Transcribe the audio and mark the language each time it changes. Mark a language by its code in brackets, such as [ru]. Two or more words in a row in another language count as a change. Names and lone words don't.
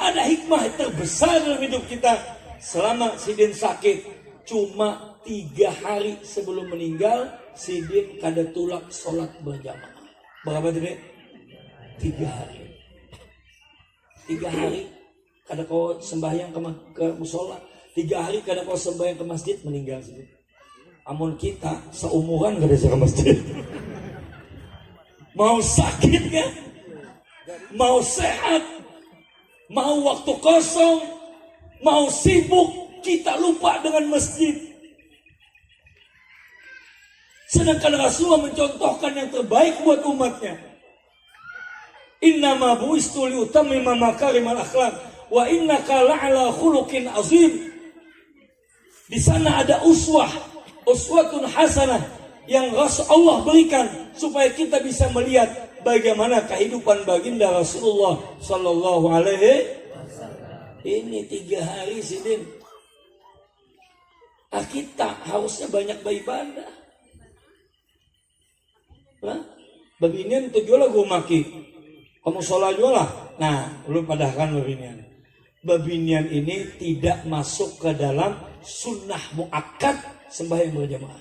[id] Ada hikmah terbesar dalam hidup kita. Selama Sidin sakit, cuma 3 hari sebelum meninggal, Sidin kada tulak sholat berjamaah. Berapa tadi? 3 hari. [bjn] 3 hari kada kau sembahyang ke musola. 3 hari kada kau sembahyang ke masjid, meninggal Sidin. Amun kita seumuran kada ke masjid. [id] Mau sakit kan? Mau sehat, mau waktu kosong, mau sibuk, kita lupa dengan masjid. Sedangkan Rasulullah mencontohkan yang terbaik buat umatnya. [ar] إنما بعثت لأتمم مكارم الأخلاق وإنك لعلى خلق عظيم. [id] Di sana ada [ar] أسوة حسنة [id] yang Rasulullah berikan supaya kita bisa melihat bagaimana kehidupan baginda Rasulullah [ar] صلى الله عليه وسلم. [id] Ini 3 hari Sidin. Kita harusnya banyak beribadah. [bjn] Babinian tujuan lagu maki. [id] Kamu sholat juga lah. Nah, belum padahkan babinian. Babinian ini tidak masuk ke dalam sunnah muakkad sembahyang berjamaah.